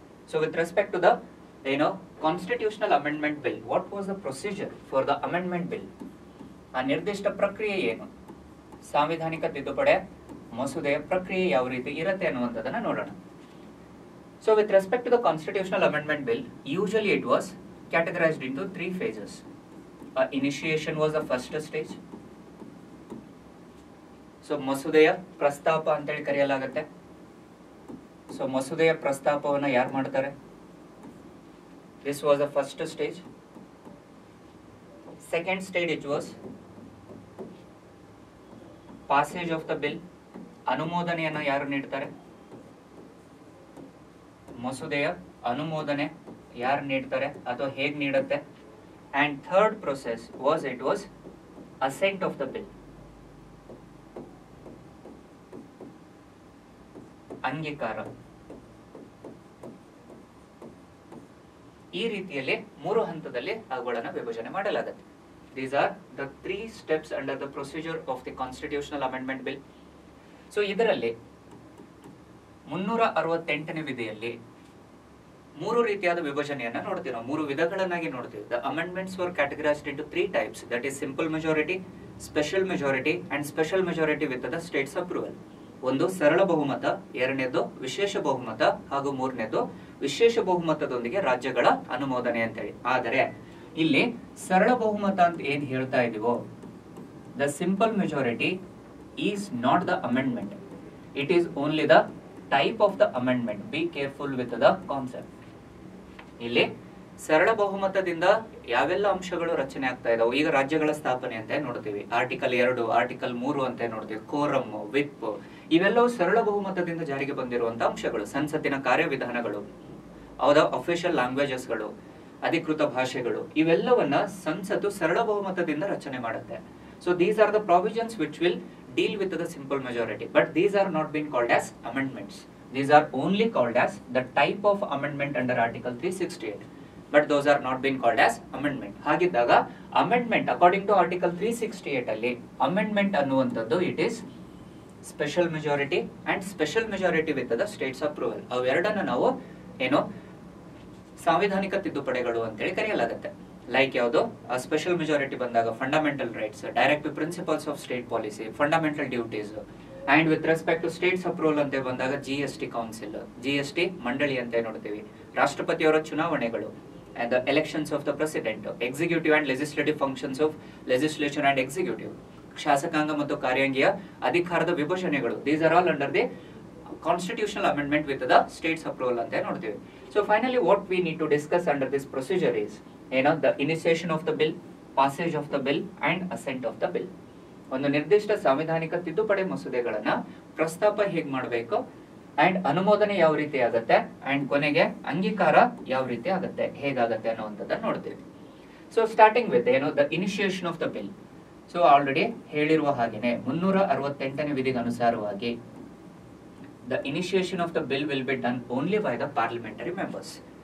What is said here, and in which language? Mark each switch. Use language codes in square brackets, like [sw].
[en] So with respect to the constitutional amendment bill, what was the procedure for the amendment bill? [kn] ಆ ನಿರ್ದಿಷ್ಟ ಪ್ರಕ್ರಿಯೆ ಏನು? ಸಾಂವಿಧಾನಿಕ ತಿದ್ದುಪಡಿ ಮಸೂದೆಯ ಪ್ರಕ್ರಿಯೆ ಯಾವ ರೀತಿ ಇರುತ್ತೆ ಅನ್ನುವಂಥದ್ದನ್ನ ನೋಡೋಣ. [en] So with respect to the constitutional amendment bill, usually it was categorized into 3 phases. Initiation was the first stage. [kn] So ಮಸೂದೆಯ ಪ್ರಸ್ತಾಪ ಅಂತ ಹೇಳಿ ಕರೆಯಲಾಗುತ್ತೆ. ಸೊ ಮಸೂದೆಯ ಪ್ರಸ್ತಾಪವನ್ನ ಯಾರು ಮಾಡ್ತಾರೆ? [en] This was the first stage. Second stage it was passage of the bill. [kn] ಅನುಮೋದನೆಯನ್ನ ಯಾರು ನೀಡ್ತಾರೆ? ಮಸೂದೆಯ ಅನುಮೋದನೆ ಯಾರು ನೀಡ್ತಾರೆ ಅಥವಾ ಹೇಗೆ ನೀಡುತ್ತೆ? [en] And third process was it was assent of the bill, ಅಂಗೀಕಾರ. [kn] ಈ ರೀತಿಯಲ್ಲಿ 3 ಹಂತದಲ್ಲಿ ಅವುಗಳನ್ನು ವಿಭಜನೆ ಮಾಡಲಾಗುತ್ತೆ. [en] These are the 3 steps under the procedure of the constitutional amendment bill. [kn] So ಇದರಲ್ಲಿ 368ನೇ ವಿಧಿಯಲ್ಲಿ 3 ರೀತಿಯಾದ ವಿಭಜನೆಯನ್ನ ನೋಡ್ತೀವಿ ನಾವು, 3 ವಿಧಗಳನ್ನಾಗಿ ನೋಡ್ತೀವಿ. [en] The amendments were categorised into 3 types, that is simple majority, special majority and special majority with the states approval. [kn] ಒಂದು ಸರಳ ಬಹುಮತ, ಎರಡನೇದು ವಿಶೇಷ ಬಹುಮತ ಹಾಗೂ ಮೂರನೇದು ವಿಶೇಷ ಬಹುಮತದೊಂದಿಗೆ ರಾಜ್ಯಗಳ ಅನುಮೋದನೆ ಅಂತೇಳಿ. ಆದರೆ ಇಲ್ಲಿ ಸರಳ ಬಹುಮತ ಅಂತ ಏನ್ ಹೇಳ್ತಾ ಇದೀವೋ, [en] The simple majority is not the amendment, it is only the type of the amendment. Be careful with the concept. [kn] ಇಲ್ಲಿ ಸರಳ ಬಹುಮತದಿಂದ ಯಾವೆಲ್ಲ ಅಂಶಗಳು ರಚನೆ ಆಗ್ತಾ ಇದಾವೆ, ಈಗ ರಾಜ್ಯಗಳ ಸ್ಥಾಪನೆ ಅಂತ ನೋಡ್ತೀವಿ, ಆರ್ಟಿಕಲ್ 2, ಆರ್ಟಿಕಲ್ 3 ಅಂತ ನೋಡ್ತೀವಿ, ಕೋರಮ್, ವಿಪ್, ಇವೆಲ್ಲವೂ ಸರಳ ಬಹುಮತದಿಂದ ಜಾರಿಗೆ ಬಂದಿರುವಂತಹ ಅಂಶಗಳು. ಸಂಸತ್ತಿನ ಕಾರ್ಯವಿಧಾನಗಳು, ಅವರ ಅಫಿಷಿಯಲ್ ಲ್ಯಾಂಗ್ವೇಜಸ್ಗಳು, ಅಧಿಕೃತ ಭಾಷೆಗಳು, ಇವೆಲ್ಲವನ್ನ ಸಂಸತ್ತು ಸರಳ ಬಹುಮತದಿಂದ ರಚನೆ ಮಾಡುತ್ತೆ. [en] So these are the provisions which will deal with the simple majority, but these are not being called as amendments. These are only called as the type of amendment under article 368, but those are not being called as amendment. [kn] ಹಾಗಿದ್ದಾಗ [en] amendment according to article 368 ಅಲ್ಲಿ amendment ಅನ್ನುವಂಥದ್ದು it is special majority and special majority with the states approval. [kn] ಅವೆರಡನ್ನ ನಾವು ಏನು ಸಾಂವಿಧಾನಿಕ ತಿದ್ದುಪಡಿಗಳು ಅಂತೇಳಿ ಕರೆಯಲಾಗುತ್ತೆ. Like ಯಾವುದು? [en] special majority ಬಂದಾಗ fundamental rights, directive principles of state policy, fundamental duties, and with respect to states approval ಅಂತ ಬಂದಾಗ GST council, [kn] GST ಮಂಡಳಿ ಅಂತ ನೋಡ್ತೀವಿ, ರಾಷ್ಟ್ರಪತಿಯವರ ಚುನಾವಣೆಗಳು, [en] and the elections of the president, executive and legislative functions of legislation and executive, [kn] ಶಾಸಕಾಂಗ ಮತ್ತು ಕಾರ್ಯಾಂಗೀಯ ಅಧಿಕಾರದ ವಿಭಜನೆಗಳು, [en] these are all under the constitutional amendment with the states approval [kn] ಅಂತ ನೋಡ್ತೀವಿ. [en] So finally what we need to discuss under this procedure is the initiation of the bill, passage of the bill and assent of the bill. [kn] ಒಂದು ನಿರ್ದಿಷ್ಟ ಸಾಂವಿಧಾನಿಕ ತಿದ್ದುಪಡಿ ಮಸೂದೆಗಳನ್ನ ಪ್ರಸ್ತಾಪ ಹೇಗೆ ಮಾಡಬೇಕು and ಅನುಮೋದನೆ ಯಾವ ರೀತಿ ಆಗುತ್ತೆ ಅಂಡ್ ಕೊನೆಗೆ ಅಂಗೀಕಾರ ಯಾವ ರೀತಿ ಆಗುತ್ತೆ, ಹೇಗಾಗತ್ತೆ ಅನ್ನುವಂಥದ್ದನ್ನ ನೋಡ್ತೀವಿ. [en] So starting with the initiation of the bill. So [kn] already ಹೇಳಿರುವ ಹಾಗೇನೆ 368ನೇ ವಿಧಿಗೆ ಅನುಸಾರವಾಗಿ [en] The initiation of the bill will be done only by the parliamentary members.